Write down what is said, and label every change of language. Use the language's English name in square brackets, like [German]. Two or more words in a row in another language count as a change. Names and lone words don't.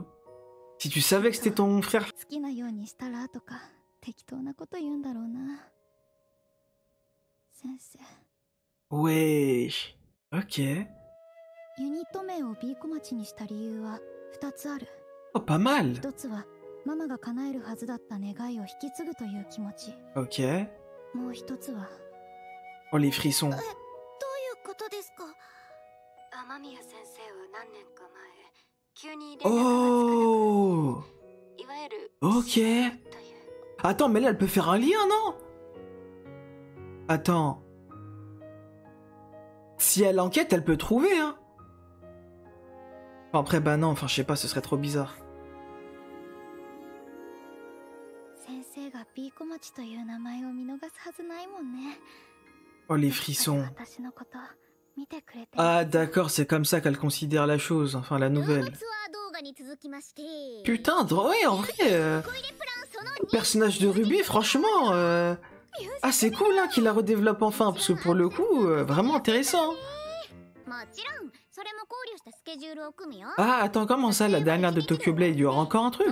[French] Si tu savais que c'était ton frère... Wesh. Ok. Oh, pas mal. Ok. [Japanese] もう一つは [French] Oh, les frissons. [Japanese] どういうことですか？雨宮先生は何年か前急に連絡がつかなくな [French] Oh [Japanese] りいわゆる [French] Ok. [Japanese] という [French] Attends, mais là, elle peut faire un lien, non? Attends. Si elle enquête, elle peut trouver, hein. Enfin, après, bah non, enfin, je sais pas, ce serait trop bizarre. [Japanese] 先生がビーコマチという名前を見逃すはずないもんね。 [French] Oh, les frissons. [Japanese] 私のこと見てくれて [French] Ah, d'accord, c'est comme ça qu'elle considère la chose, enfin, la nouvelle. Putain, ouais, en vrai, le personnage de Ruby, franchement, ah, c'est cool, hein, qu'il la redéveloppe enfin, parce que pour le coup, vraiment intéressant. Ah, attends, comment ça, la dernière de Tokyo Blade, il y aura encore un truc?